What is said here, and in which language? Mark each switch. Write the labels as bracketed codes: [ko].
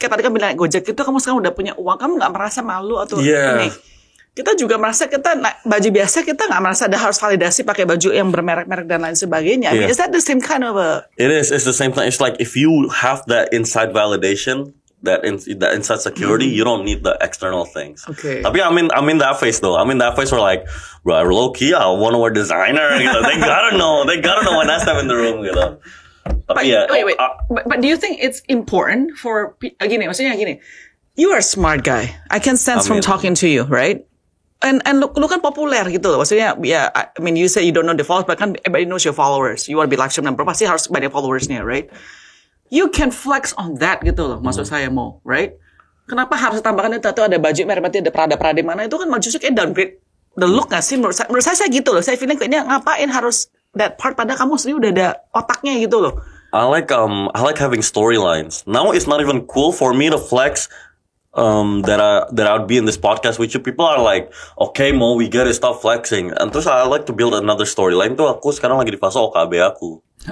[id] Kayak tadi kan bilang Gojek itu kamu sekarang udah punya uang, kamu nggak merasa malu atau ini. Kita juga merasa kita baju biasa kita nggak merasa ada harus validasi pakai baju yang bermerek-merek dan lain sebagainya. [en] I mean, is that the same kind of a? It is. It's the same thing. It's like if you have that inside validation, that inside security, you don't need the external things. Okay. Tapi I'm in that phase though. I'm in that phase where like, bro, low key, I want to wear designer. [id] Gitu. [en] They gotta know when I step in the room. [id] Gitu. [en] But, wait. But do you think it's important for [id] maksudnya gini, [en] you are a smart guy. I can sense from talking to you, right? And [id] lu kan populer gitu loh. Maksudnya, [en] I mean, you say you don't know the followers, but kan everybody knows your followers. You want to be live stream number, [id] pasti harus banyak followersnya, [en] right? You can flex on that [id] gitu loh. Maksud saya mau, right? Kenapa harus tambahkan itu ada baju merah-merah, ada Prada mana? Itu kan justru kayak [en] downgrade the look [id] nggak sih? Menurut saya gitu loh. Saya feeling kayaknya ngapain harus [en] that part [id] pada kamu sendiri udah ada otaknya gitu loh. [en] I like having storylines. Now it's not even cool for me to flex that I would be in this podcast with you. People are like, okay, Mo, we get it, stop flexing. And [id] terus [en] I like to build another storyline. [id] Tuh aku sekarang lagi di fase OKB aku.